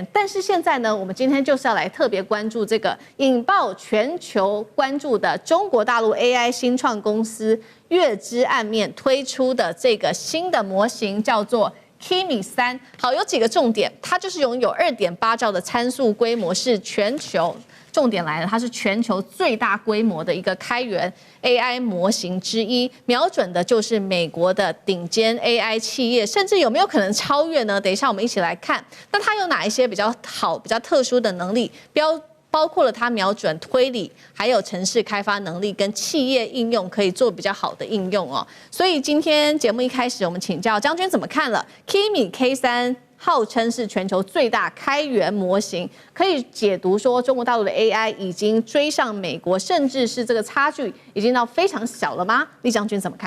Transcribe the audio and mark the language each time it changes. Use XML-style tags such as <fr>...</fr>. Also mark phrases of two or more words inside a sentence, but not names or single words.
<zh>但是現在呢，我們今天就是要來特別關注這個引爆全球關注的中國大陸 AI 新創公司月之暗面推出的這個新的模型，叫做Kimi 3，好，有幾個重點，它就是擁有2.8兆的參數規模，是全球，重點來了，它是全球最大規模的一個開源 AI 模型之一，瞄準的就是美國的頂尖 AI 企業，甚至有沒有可能超越呢？等一下我們一起來看，那它有哪一些比較好、比較特殊的能力？包括了它瞄準推理，還有程式開發能力跟企業應用可以做比較好的應用哦。所以今天節目一開始，我們請教將軍怎麼看了 Kimi K3，號稱是全球最大開源模型，可以解讀說中國大陸的 AI 已經追上美國，甚至是這個差距已經到非常小了嗎？李將軍怎麼看</zh>